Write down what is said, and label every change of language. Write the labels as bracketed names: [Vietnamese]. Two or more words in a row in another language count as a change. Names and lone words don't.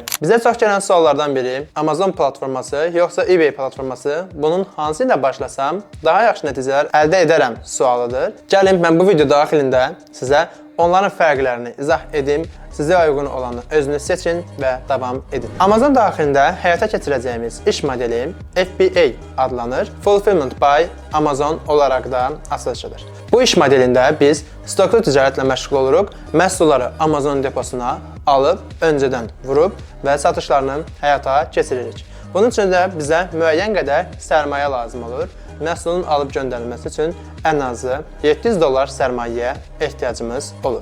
[Azerbaijani] Bizə çox gələn suallardan biri Amazon platforması yoxsa eBay platforması, bunun hansı ilə başlasam daha yaxşı nəticələr əldə edərəm sualıdır. Gəlin mən bu video daxilində sizə onların fərqlərini izah edim, sizə uyğun olanı özünüz seçin və davam edin. Amazon daxilində həyata keçirəcəyimiz iş modeli FBA adlanır. [English] Fulfillment by Amazon [Azerbaijani] olaraq da açılışıdır. Bu iş modelində biz stoklu ticarətlə məşğul oluruq, məhsulları Amazon deposuna alıb, öncədən vurub və satışlarını həyata keçiririk. Bunun üçün də bizə müəyyən qədər sərmayə lazım olur. Məhsulun alıb göndərilməsi üçün ən azı $700 sərmayəyə ehtiyacımız olur.